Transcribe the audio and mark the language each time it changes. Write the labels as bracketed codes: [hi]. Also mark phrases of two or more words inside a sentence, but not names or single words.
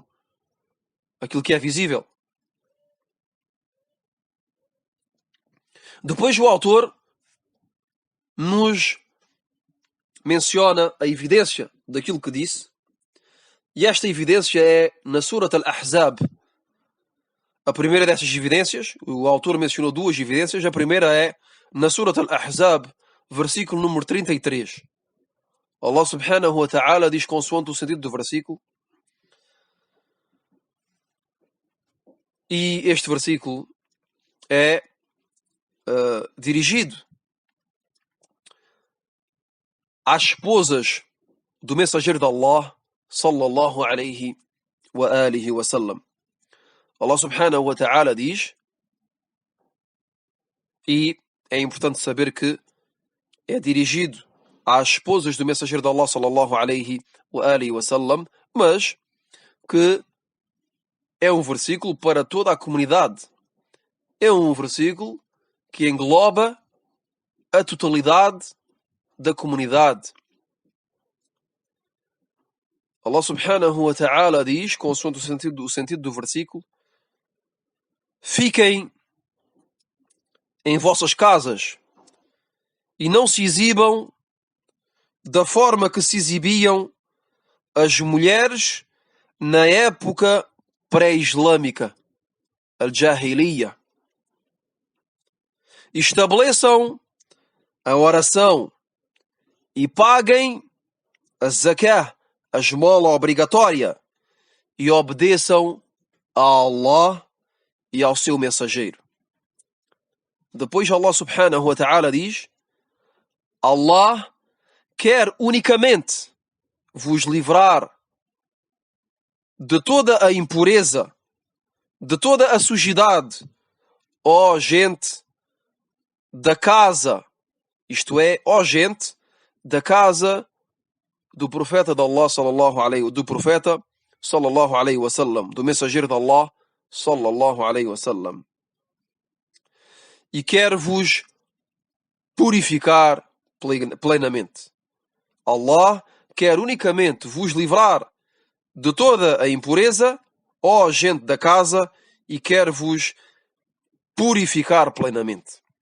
[pt] Aquilo que é visível. Depois o autor nos menciona a evidência daquilo que disse, e esta evidência é na Surat Al-Ahzab. A primeira dessas evidências, o autor mencionou duas evidências, a primeira é na Surat Al-Ahzab, versículo número 33. [ar] الله سبحانه وتعالى [pt] diz consoante o sentido do versículo, e este versículo é dirigido às esposas do mensageiro de Allah [ar] صلى الله عليه وآله وسلم. الله سبحانه وتعالى [pt] diz, e é importante saber que é dirigido às esposas do mensageiro de Allah [ar] صلى الله عليه وآله وسلم, [pt] mas que é um versículo para toda a comunidade. É um versículo que engloba a totalidade da comunidade. [ar] الله سبحانه وتعالى [pt] diz, consoante o sentido do versículo, fiquem em vossas casas e não se exibam da forma que se exibiam as mulheres na época pré-islâmica, al-Jahiliya. Estabeleçam a oração e paguem a zakah, a esmola obrigatória, e obedeçam a Allah e ao seu mensageiro. Depois [ar] الله سبحانه وتعالى [pt] diz, Allah quer unicamente vos livrar de toda a impureza, de toda a sujidade, ó gente da casa, isto é, ó gente, da casa do profeta de Allah [ar] صلى الله عليه وسلم, [pt] do mensageiro de Allah [ar] صلى الله عليه وسلم. [pt] E quer vos purificar plenamente. Allah quer unicamente vos livrar de toda a impureza, ó gente da casa, e quer vos purificar plenamente.